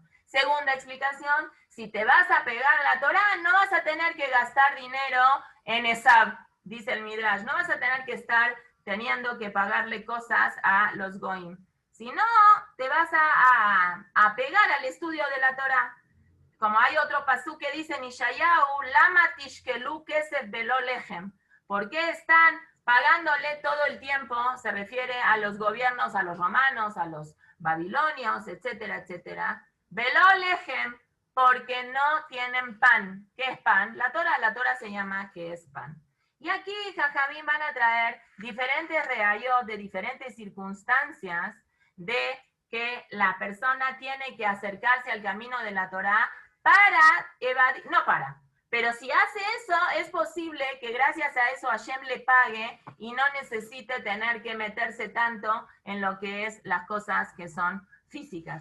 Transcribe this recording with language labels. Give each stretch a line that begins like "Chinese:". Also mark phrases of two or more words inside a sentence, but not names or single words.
Spanish: Segunda explicación, si te vas a pegar a la Torah, no vas a tener que gastar dinero en Esab, dice el Midrash. No vas a tener que estar teniendo que pagarle cosas a los Goim. Si no, te vas a pegar al estudio de la Torah. Como hay otro pasú que dice,
Hebrew: בישעיהו, למה תשקלו כסף ולא לחם.
Spanish: ¿Por qué están pagándole todo el tiempo? Se refiere a los gobiernos, a los romanos, a los babilonios, etcétera, etcétera.
Hebrew: ולא לחם,
Spanish: porque no tienen pan. ¿Qué es pan? La Torah se llama ¿qué es pan? Y aquí Jajamín van a traer diferentes reayot de diferentes circunstancias de que la persona tiene que acercarse al camino de la Torah para evadir, pero si hace eso, es posible que gracias a eso Hashem le pague y no necesite tener que meterse tanto en lo que es las cosas que son físicas.